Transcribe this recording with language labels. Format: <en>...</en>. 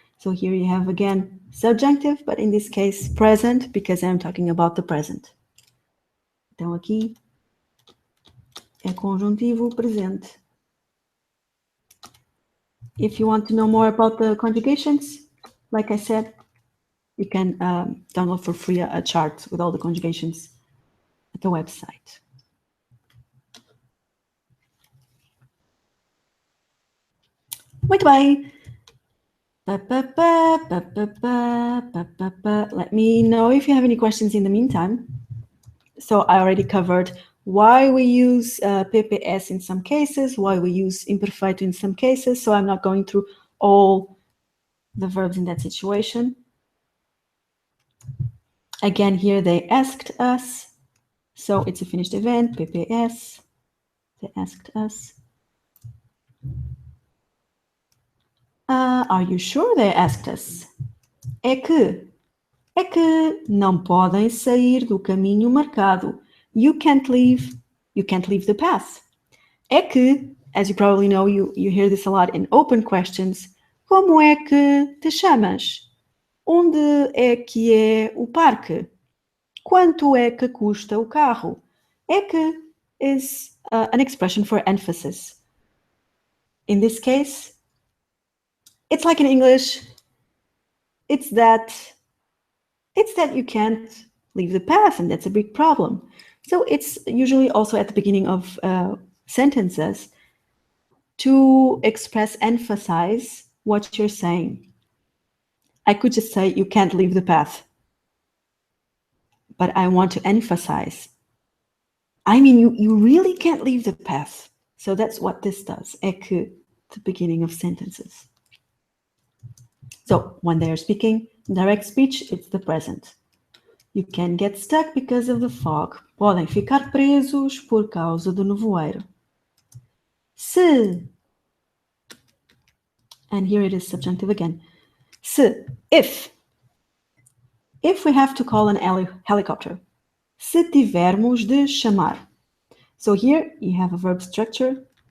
<en>So here you have again subjunctive, but in this case present, because I'm talking about the present.</en> <pt>Então aqui é conjuntivo presente.</pt> <en>If you want to know more about the conjugations, like I said, you can download for free a chart with all the conjugations at the website.</en> <pt>Muito bem.</pt> <en>Let me know if you have any questions in the meantime. So I already covered why we use PPS in some cases, why we use imperfeito in some cases. So I'm not going through all the verbs in that situation. Again, here they asked us. So it's a finished event, PPS. They asked us. Are you sure they asked us?</en> <pt>É que não podem sair do caminho marcado.</pt> <en>You can't leave the path. É que, as you probably know, you hear this a lot in open questions.</en> <pt>Como é que te chamas? Onde é que é o parque? Quanto é que custa o carro?</pt> <en>É que is an expression for emphasis. In this case, it's like in English, it's that you can't leave the path, and that's a big problem. So it's usually also at the beginning of sentences to express, emphasize what you're saying. I could just say, you can't leave the path, but I want to emphasize. I mean, you really can't leave the path. So that's what this does, é que, the beginning of sentences. So when they are speaking direct speech, it's the present. You can get stuck because of the fog.</en> <pt>Podem ficar presos por causa do nevoeiro.</pt> <en>Se, and here it is subjunctive again. Se, if we have to call an helicopter.</en> <pt>Se tivermos de chamar.</pt> <en>So here you have a verb structure.</en>